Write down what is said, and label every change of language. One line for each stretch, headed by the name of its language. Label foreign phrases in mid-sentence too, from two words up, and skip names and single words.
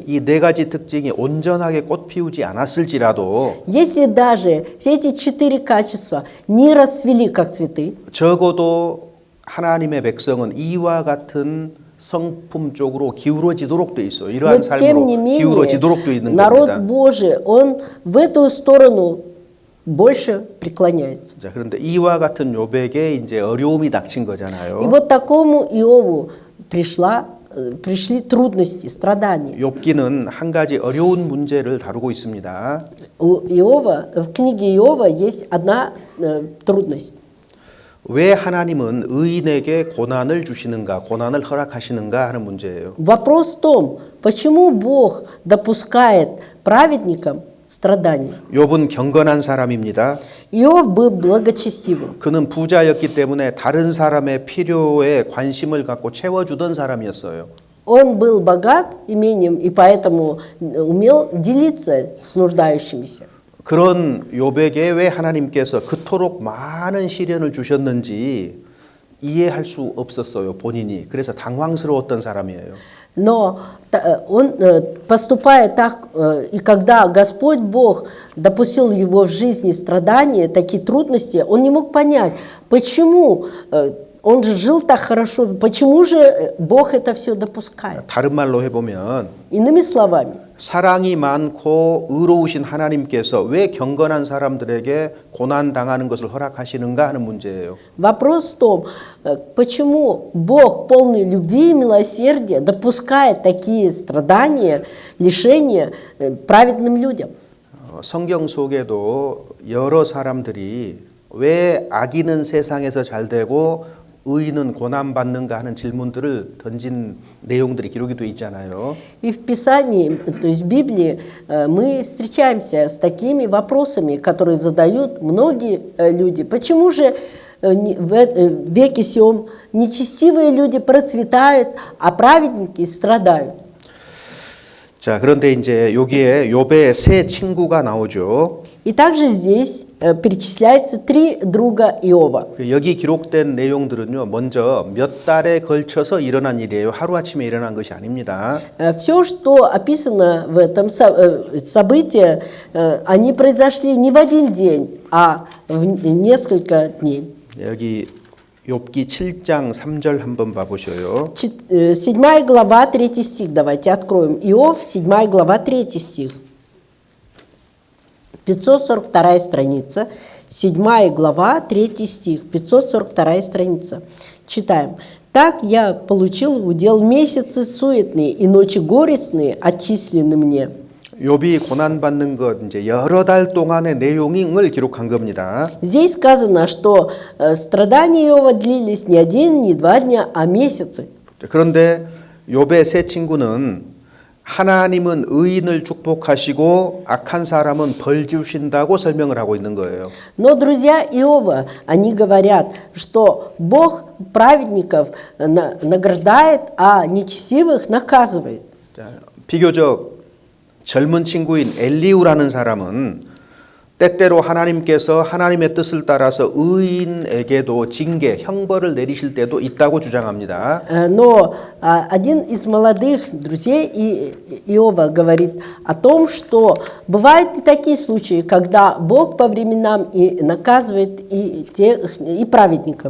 Korean: 이 네 가지 특징이 온전하게 꽃피우지 않았을지라도
Russian: Если даже все эти 4 качества не расцвели как цветы,
Korean: 적어도 하나님의 백성은 이와 같은 성품 쪽으로 기울어지도록 돼 있어요. 이러한
Russian: но тем не
Korean: 삶으로 기울어지도록 돼
Russian: менее
Korean: 있는
Russian: народ
Korean: 겁니다.
Russian: Божий, он в эту сторону больше преклоняется.
Korean: 자, 그런데 이와 같은 욥에게 이제 어려움이 닥친
Russian: И
Korean: 거잖아요.
Russian: вот такому Иову пришли трудности, страдания.
Korean: 욥기는 한 가지 어려운 문제를 다루고 있습니다.
Russian: У Иова, в книге Иова есть одна трудность.
Korean: 왜 하나님은 의인에게 고난을 주시는가, 고난을 허락하시는가 하는 문제예요.
Russian: Вопрос в том, почему Бог допускает праведникам страдания.
Korean: 욥은 경건한 사람입니다.
Russian: Иов был благочестивым.
Korean: 그는 부자였기 때문에 다른 사람의 필요에 관심을 갖고 채워주던 사람이었어요.
Russian: Он был богат имением и поэтому умел делиться с нуждающимися.
Korean: 그런 욥에게 왜 하나님께서 그토록 많은 시련을 주셨는지 이해할 수 없었어요, 본인이. 그래서 당황스러웠던 사람이에요.
Russian: Но он, поступая так, и когда Господь Бог допустил его в жизни страдания, такие трудности, он не мог понять, почему он же жил так хорошо, почему же Бог это все допускает.
Korean: 다른 말로 해보면
Russian: Иными словами,
Korean: 사랑이 많고 의로우신 하나님께서 왜 경건한 사람들에게 고난 당하는 것을 허락하시는가 하는 문제예요.
Russian: Вопрос в том, почему Бог, полный любви и милосердия, допускает такие страдания, лишения праведным людям.
Korean: 성경 속에도 여러 사람들이 왜 악인은 세상에서 잘 되고 의인은 고난받는가 하는 질문들을 던진 내용들이 기록이 되어 있잖아요.
Russian: И в Писании, то есть в Библии, мы встречаемся с такими вопросами, которые задают многие люди. Почему же в веке сём нечестивые люди процветают, а праведники страдают?
Korean: 자, 그런데 이제 여기에 욥의 세 친구가 나오죠.
Russian: И также здесь перечисляются три друга Иова.
Korean: 여기 기록된 내용들은요, 먼저 몇 달에 걸쳐서 일어난 일이에요. 하루아침에 일어난 것이 아닙니다.
Russian: Все, что описано в этом событии, они произошли не в один день, а в несколько дней.
Korean: 여기 욥기 7장 3절 한번 봐보셔요.
Russian: 7 глава, 3 стих. Давайте откроем. Иов, 7 глава, 3 стих. 542 страница. 7 глава, 3 стих. 542 страница. Читаем. «Так я получил в удел месяцы суетные, и ночи горестные отчислены мне».
Korean: 욥이 고난받는 것 이제 여러 달 동안의 내용을 기록한 겁니다.
Russian: Здесь сказано, что страдания Иова длились не один, не два дня, а месяцы.
Korean: 그런데 욥의 세 친구는 하나님은 의인을 축복하시고 악한 사람은 벌 주신다고 설명을 하고 있는 거예요.
Russian: Но друзья Иова, они говорят, что Бог праведников награждает, а нечестивых наказывает.
Korean: 자, 비교적 젊은 친구인 엘리우라는 사람은 때때로 하나님께서 하나님의 뜻을 따라서 의인에게도 징계, 형벌을 내리실 때도 있다고 주장합니다.
Russian: Но один из молодых друзей Иова говорит о том, что бывают и такие случаи, когда Бог по временам и наказывает и праведников.